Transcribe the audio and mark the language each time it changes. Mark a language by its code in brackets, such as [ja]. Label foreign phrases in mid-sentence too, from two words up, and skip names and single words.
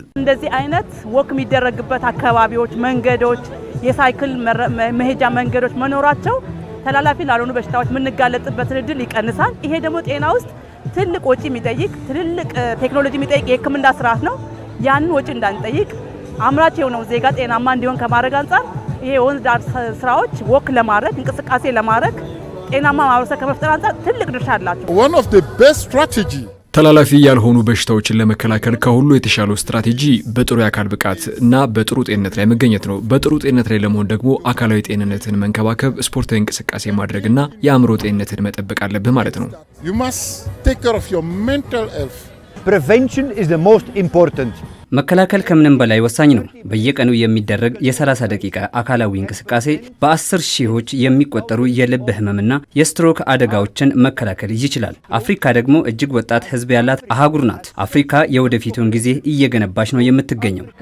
[am] እንደዚህ አይነት ወክ የሚደረግበት አካባቢዎች፣ መንገዶች፣ የሳይክል መሄጃ መንገዶች መኖራቸው ተላላፊ ላልሆኑ በሽታዎች የምንጋለጥበትን እድል ይቀንሳል። ይሄ ደግሞ ጤና ውስጥ ትልቅ ወጪ የሚጠይቅ ትልልቅ ቴክኖሎጂ የሚጠይቅ የሕክምና ስርዓት ነው። ያንን ወጪ እንዳንጠይቅ አምራች የሆነው ዜጋ ጤናማ እንዲሆን ከማድረግ አንጻር ይሄ ወንዝ ዳር ስራዎች ወክ ለማድረግ እንቅስቃሴ ለማድረግ ጤናማ ማህበረሰብ ከመፍጠር አንጻር ትልቅ ድርሻ አላቸው። [en] One of the best strategy [am] ተላላፊ ያልሆኑ በሽታዎችን ለመከላከል ከሁሉ የተሻለው ስትራቴጂ በጥሩ የአካል ብቃት እና በጥሩ ጤንነት ላይ መገኘት ነው። በጥሩ ጤንነት ላይ ለመሆን ደግሞ አካላዊ ጤንነትን መንከባከብ፣ ስፖርታዊ እንቅስቃሴ ማድረግና የአእምሮ ጤንነትን መጠበቅ አለብህ ማለት ነው። [en] You must take care of your mental health. Prevention is the most important. [am] መከላከል ከምንም በላይ ወሳኝ ነው። በየቀኑ የሚደረግ የ30 ደቂቃ አካላዊ እንቅስቃሴ በ10 ሺዎች የሚቆጠሩ የልብ ህመምና የስትሮክ አደጋዎችን መከላከል ይችላል። አፍሪካ ደግሞ እጅግ ወጣት ህዝብ ያላት አህጉር ናት። አፍሪካ የወደፊቱን ጊዜ እየገነባች ነው የምትገኘው።